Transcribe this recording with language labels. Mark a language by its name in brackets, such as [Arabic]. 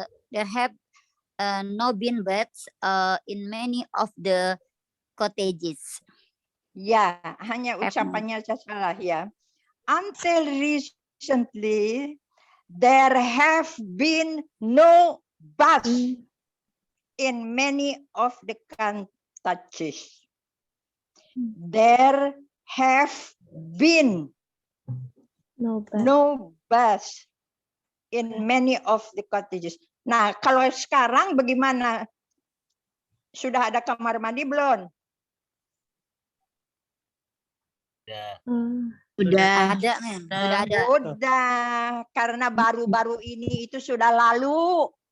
[English] there have no been beds in many of the cottages. [Indonesian] ya, hanya ucapannya salah ya. [English] Until recently, there have been no baths in many of the cottages. There have been no baths in many of the cottages. [Indonesian] Nah, kalau sekarang bagaimana? Sudah ada kamar mandi belum? Sudah ada, ma'am. Sudah ada. Sudah, karena baru-baru ini itu sudah lalu.